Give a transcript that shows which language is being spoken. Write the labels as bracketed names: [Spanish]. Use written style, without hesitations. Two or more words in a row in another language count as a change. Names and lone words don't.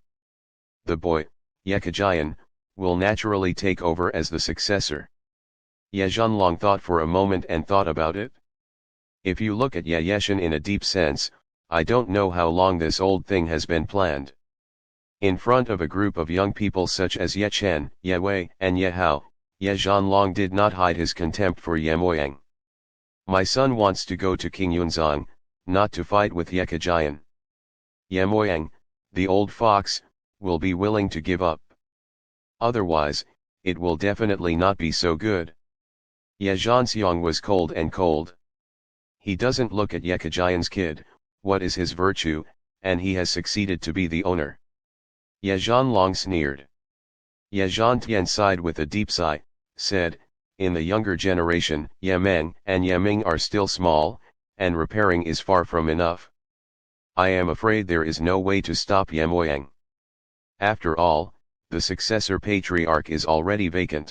[English] The boy, Ye Kejian, will naturally take over as the successor. Ye Zhanlong thought for a moment and thought about it. If you look at Ye Yeshan in a deep sense, I don't know how long this old thing has been planned. In front of a group of young people such as Ye Chen, Ye Wei, and Ye Hao, Ye Zhanlong did not hide his contempt for Ye Moyang. My son wants to go to King Yunzong, not to fight with Ye Kejian. Ye Moyang, the old fox, will be willing to give up. Otherwise, it will definitely not be so good. Ye Zhanxiang was cold and cold. He doesn't look at Ye Kejian's kid, what is his virtue, and he has succeeded to be the owner. Ye Zhanlong sneered. Ye Zhantian sighed with a deep sigh, said, In the younger generation, Yemeng and Yeming are still small, and repairing is far from enough. I am afraid there is no way to stop Yemoyang. After all, the successor patriarch is already vacant.